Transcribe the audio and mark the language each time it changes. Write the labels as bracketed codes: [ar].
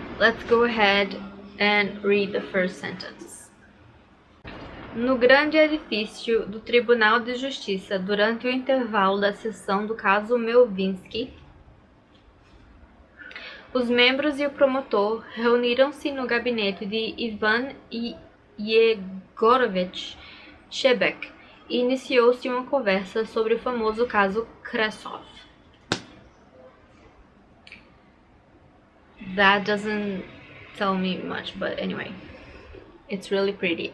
[en] Let's go ahead and read the first sentence. [pt] No grande edifício do Tribunal de Justiça, durante o intervalo da sessão do caso Melvinsky, os membros e o promotor reuniram-se no gabinete de Ivan Yegorovich Shebek e iniciou-se uma conversa sobre o famoso caso Krasov. [en] That doesn't tell me much, but anyway, it's really pretty.